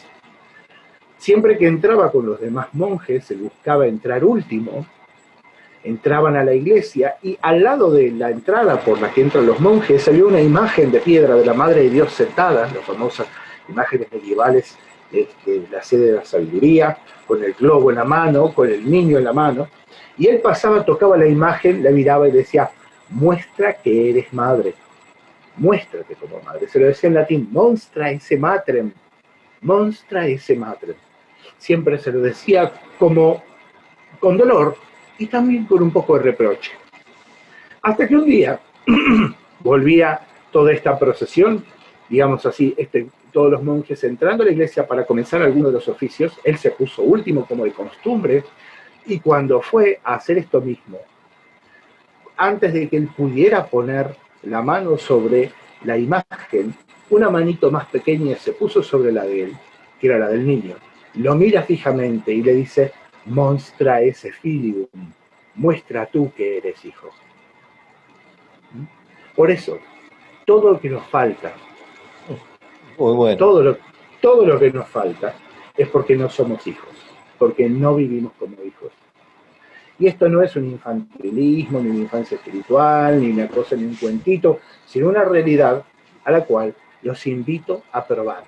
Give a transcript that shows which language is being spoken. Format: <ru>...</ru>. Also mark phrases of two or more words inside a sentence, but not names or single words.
<es>Siempre que entraba con los demás monjes, se buscaba entrar último, entraban a la iglesia y al lado de la entrada por la que entran los monjes había una imagen de piedra de la Madre de Dios sentada, las famosas imágenes medievales de la sede de la sabiduría, con el globo en la mano, con el niño en la mano, y él pasaba, tocaba la imagen, la miraba y decía, muestra que eres madre, muéstrate como madre. Se lo decía en latín,</es> <la>monstra esse matrem, monstra esse matrem.</la> <es>Siempre se lo decía como con dolor y también con un poco de reproche. Hasta que un día volvía toda esta procesión, digamos así, todos los monjes entrando a la iglesia para comenzar alguno de los oficios, él se puso último como de costumbre, y cuando fue a hacer esto mismo, antes de que él pudiera poner la mano sobre la imagen, una manito más pequeña se puso sobre la de él, que era la del niño. Lo mira fijamente y le dice,</es> <la>monstra esse filium,</la> <es>muestra tú que eres hijo. Por eso, todo lo que nos falta, Muy bueno. todo lo que nos falta es porque no somos hijos, porque no vivimos como hijos. Y esto no es un infantilismo, ni una infancia espiritual, ni una cosa, ni un cuentito, sino una realidad a la cual los invito a probarla.</es>